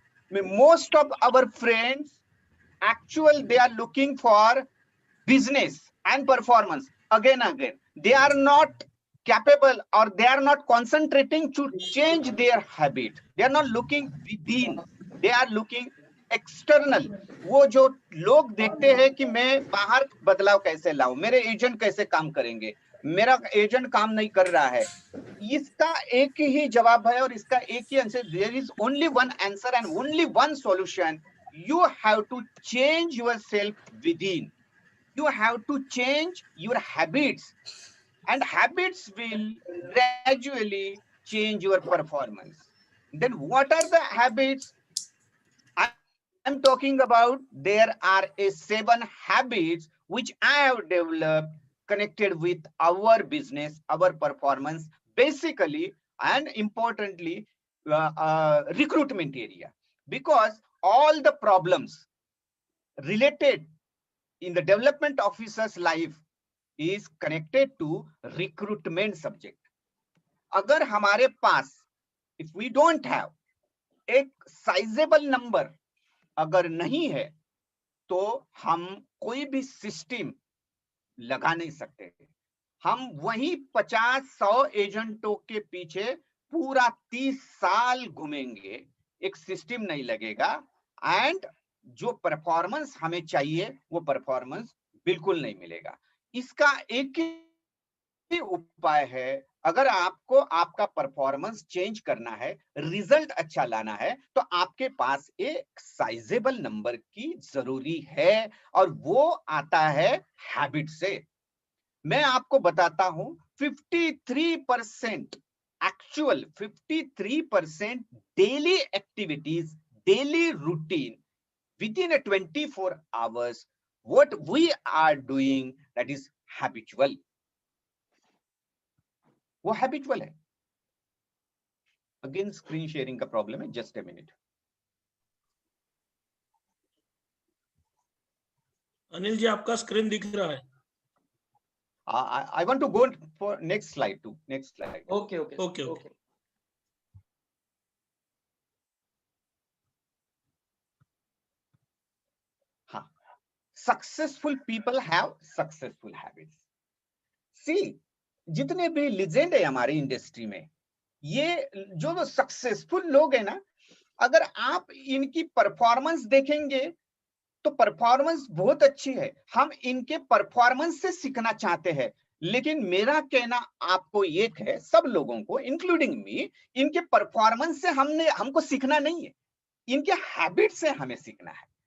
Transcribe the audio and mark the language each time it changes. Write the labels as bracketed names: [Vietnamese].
[English] Most of our friends, actually they are looking for business and performance again. They are not capable, or they are not concentrating to change their habit. They are not looking within, they are looking external. [Hindi] वो जो लोग देखते हैं कि मैं बाहर बदलाव कैसे लाऊं, मेरे एजेंट कैसे काम करेंगे, मेरा एजेंट काम नहीं कर रहा है. इसका एक ही जवाब है और इसका एक ही answer. [English] There is only one answer and only one solution. You have to change yourself within. You have to change your habits, and habits will gradually change your performance. Then what are the habits I'm talking about? There are 7 habits which I have developed connected with our business, our performance, basically and importantly recruitment area, because all the problems related in the development officer's life is connected to recruitment subject. [Hindi] अगर हमारे पास, [English] if we don't have [Hindi] एक sizable number अगर नहीं है, तो हम कोई भी सिस्टम लगा नहीं सकते. हम वही 50-100 एजेंटों के पीछे पूरा 30 साल घूमेंगे, एक सिस्टम नहीं लगेगा, एंड जो परफॉर्मेंस हमें चाहिए वो परफॉर्मेंस बिल्कुल नहीं मिलेगा. इसका एक ही उपाय है. अगर आपको आपका परफॉर्मेंस चेंज करना है, रिजल्ट अच्छा लाना है, तो आपके पास एक साइजेबल नंबर की जरूरी है, और वो आता है हैबिट से. मैं आपको बताता हूं [English] 53% actual 53% daily activities, daily routine within a 24 hours, what we are doing, that is habitual. [Hindi] वो habitual है. [English] Again screen sharing का problem है, just a minute. [Hindi] Anil ji आपका स्क्रीन दिख रहा है. [English] I want to go for next slide too. Next slide. Okay. Successful people have successful habits. [Hindi] See, जितने भी लीजेंड है हमारी इंडस्ट्री में, ये जो सक्सेसफुल लोग हैं ना, अगर आप इनकी परफॉर्मेंस देखेंगे तो परफॉर्मेंस बहुत अच्छी है. हम इनके परफॉर्मेंस से सीखना चाहते हैं, लेकिन मेरा कहना आपको एक है, सब लोगों को इंक्लूडिंग मी, इनके परफॉर्मेंस से हमको सीखना नहीं है, इनके हैबिट से हमें सीखना है.